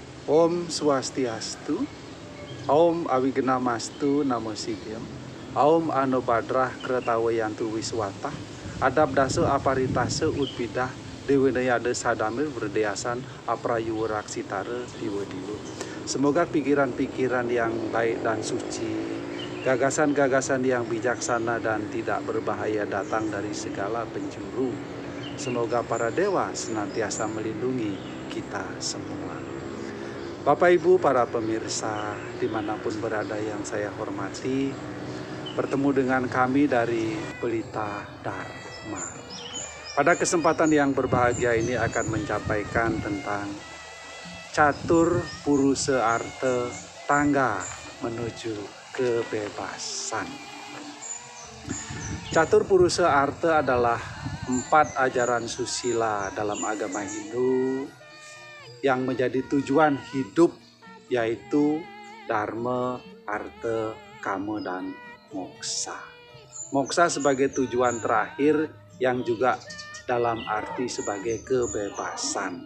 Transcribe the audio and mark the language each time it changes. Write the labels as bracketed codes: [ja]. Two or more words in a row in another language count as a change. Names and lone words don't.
[sa] Om Swastiastu, Om Awigenamastu Namo Siddham, Om Anobadrah Kretawayantu Wiswata, Adab Dasa Aparitase Utpidah, Dewenayade Sadamir Berdeasan Aprayuraksitare Diwa-diwa. [id] Semoga pikiran-pikiran yang baik dan suci, gagasan-gagasan yang bijaksana dan tidak berbahaya datang dari segala penjuru. Semoga para dewa senantiasa melindungi kita semua. Bapak Ibu para pemirsa dimanapun berada yang saya hormati, bertemu dengan kami dari Pelita Dharma. Pada kesempatan yang berbahagia ini akan menyampaikan tentang Catur Purusa Arte, tangga menuju kebebasan. Catur Purusa Arte adalah 4 ajaran susila dalam agama Hindu yang menjadi tujuan hidup, yaitu Dharma, Artha, Kama, dan Moksa. Moksa sebagai tujuan terakhir yang juga dalam arti sebagai kebebasan.